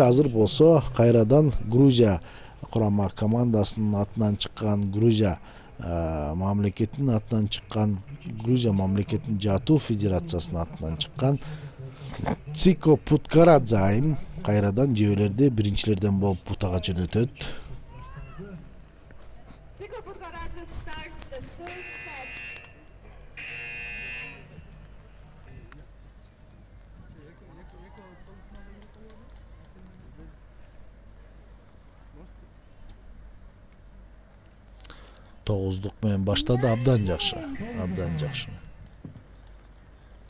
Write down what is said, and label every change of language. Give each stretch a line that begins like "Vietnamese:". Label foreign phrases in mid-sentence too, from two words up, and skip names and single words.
Kyrgyz: Азыр болсо кайрадан Грузия курама командасынын атынан чыккан, Грузия мамлекетинин атынан чыккан, Грузия мамлекетинин Жаатуу федерациясынын атынан чыккан Цико Путкарадзе айым кайрадан жебелерди биринчилерден болуп бутага жөнөтөт.
English: Цико Путкарадзе starts the third set.
Kyrgyz: Тогуздук менен баштады. Абдан жакшы. Абдан жакшы.